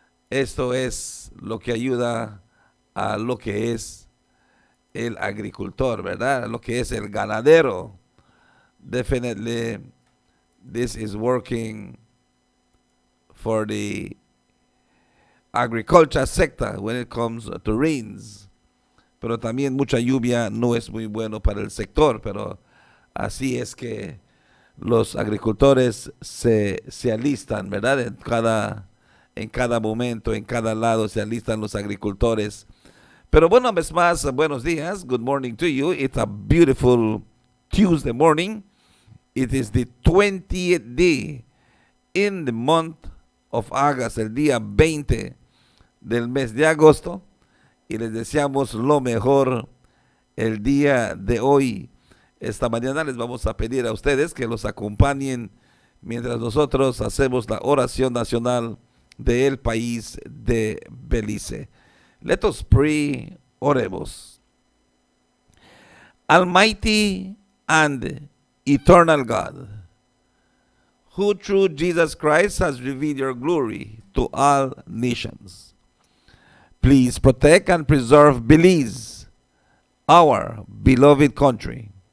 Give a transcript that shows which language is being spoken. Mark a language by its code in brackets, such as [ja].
[es] Esto es lo que ayuda a lo que es el agricultor, ¿verdad? Lo que es el ganadero. [en] Definitely, this is working for the agriculture sector when it comes to rains. [es] Pero también mucha lluvia no es muy bueno para el sector, pero así es que los agricultores se alistan, ¿verdad? En cada momento, en cada lado se alistan los agricultores. Pero bueno, una vez más, buenos días. [en] Good morning to you. It's a beautiful Tuesday morning. It is the 20th day in the month of August, [es] el día 20 del mes de agosto. Y les deseamos lo mejor el día de hoy. Esta mañana les vamos a pedir a ustedes que los acompañen mientras nosotros hacemos la oración nacional del país de Belice. [en] Let us pray, oremos. Almighty and eternal God, who through Jesus Christ has revealed your glory to all nations, please protect and preserve Belize, our beloved country.